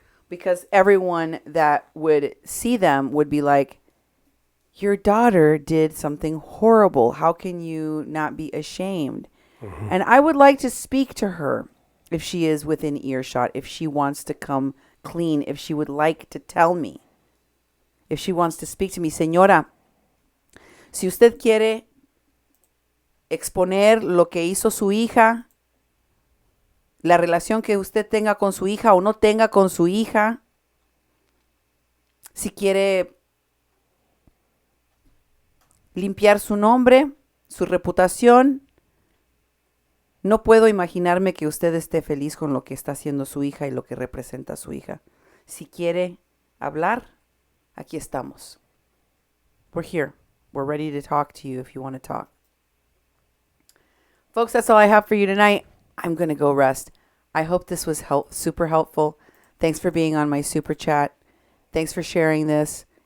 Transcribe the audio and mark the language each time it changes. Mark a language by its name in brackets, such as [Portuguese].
[English] Because everyone that would see them would be like, your daughter did something horrible. How can you not be ashamed? And I would like to speak to her if she is within earshot, if she wants to come clean, if she would like to tell me, if she wants to speak to me. [Spanish] Señora, si usted quiere exponer lo que hizo su hija, la relación que usted tenga con su hija o no tenga con su hija, si quiere limpiar su nombre, su reputación, no puedo imaginarme que usted esté feliz con lo que está haciendo su hija y lo que representa su hija. Si quiere hablar, aquí estamos. [English] We're here. We're ready to talk to you if you want to talk. Folks, that's all I have for you tonight. I'm going to go rest. I hope this was super helpful. Thanks for being on my super chat. Thanks for sharing this.